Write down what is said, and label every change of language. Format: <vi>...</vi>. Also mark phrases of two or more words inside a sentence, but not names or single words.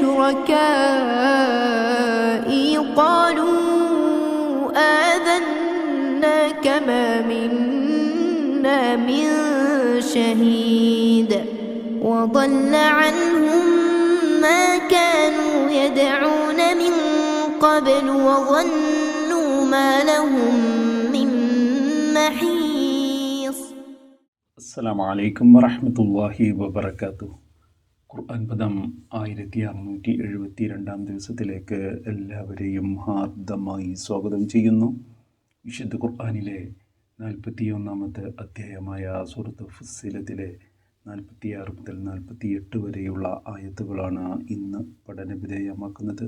<ar>شركائي قالوا آذناك ما منا من شهيد وضل عنهم ما كانوا يدعون من قبل وظنوا ما لهم من محيص. السلام عليكم ورحمة الله وبركاته.</ar> <ml>ഖുർആൻ പദം 1672 ദിവസത്തിലേക്ക് എല്ലാവരെയും ഹാർദമായി സ്വാഗതം ചെയ്യുന്നു. വിശുദ്ധ ഖുർആനിലെ 41-ാമത്തെ അധ്യായമായ സൂറത്ത് ഫുസ്സിലത്തിലെ 46 മുതൽ 48 വരെയുള്ള ആയത്തുകളാണ് ഇന്ന് പഠനവിധേയമാക്കുന്നത്.</ml>